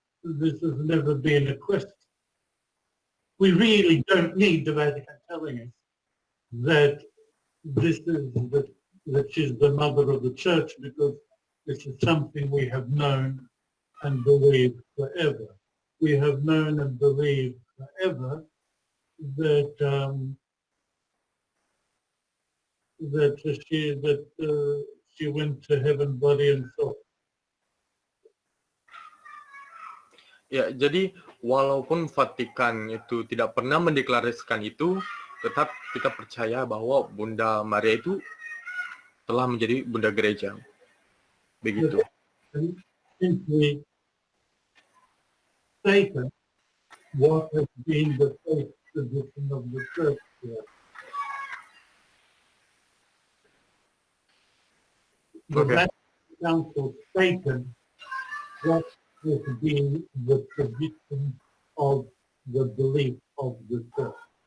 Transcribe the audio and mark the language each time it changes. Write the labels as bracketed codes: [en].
[en] This has never been a question. We really don't need the Vatican telling us that this is that she's the mother of the Church, because this is something we have known and believed forever. We have known and believed forever that she went to heaven, body and soul. [id] Ya, jadi walaupun Vatikan itu tidak pernah mendeklarasikan itu, tetap kita percaya bahwa Bunda Maria itu telah menjadi Bunda Gereja. Begitu. [en] Simply stated what has been the faith tradition of the Church here. The Okay. Vatican Council stated what has been the tradition of the belief of the Church.